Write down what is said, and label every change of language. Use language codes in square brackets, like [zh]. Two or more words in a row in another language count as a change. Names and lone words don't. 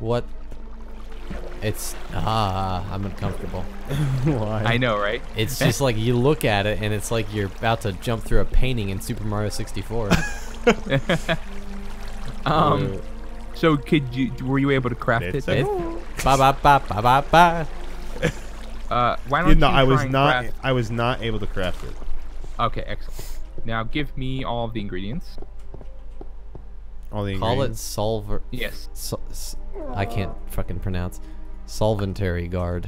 [en] What? It's I'm uncomfortable. Why? I know, right? It's just like you look at it and it's like you're about to jump through a painting in Super Mario 64. So were you able to craft It's it? a- Ba ba ba ba ba ba. Why don't you I was try and not. craft- I was not able to craft it. Okay, excellent. Now give me all of the ingredients. All the Call it ingredients. solver. Yes. I can't fucking pronounce. Solventary guard.